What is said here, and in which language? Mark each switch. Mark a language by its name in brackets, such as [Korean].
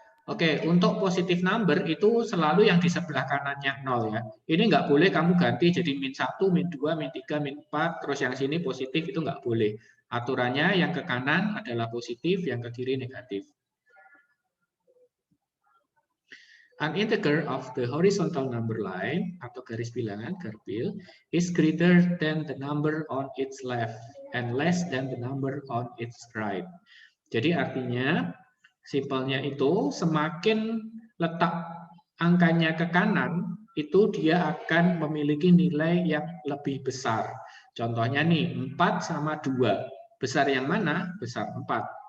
[Indonesian] Oke, untuk positif number itu selalu yang di sebelah kanannya 0 ya. Ini nggak boleh kamu ganti jadi -1, -2, -3, -4, terus yang sini positif, itu nggak boleh. Aturannya yang ke kanan adalah positif, yang ke kiri negatif. [English] An integer of the horizontal number line [Indonesian] atau garis bilangan garbil [English] is greater than the number on its left and less than the number on its right. [Indonesian] Jadi artinya simpelnya itu semakin letak angkanya ke kanan itu dia akan memiliki nilai yang lebih besar. Contohnya nih 4 sama 2. Besar yang mana? Besar 4.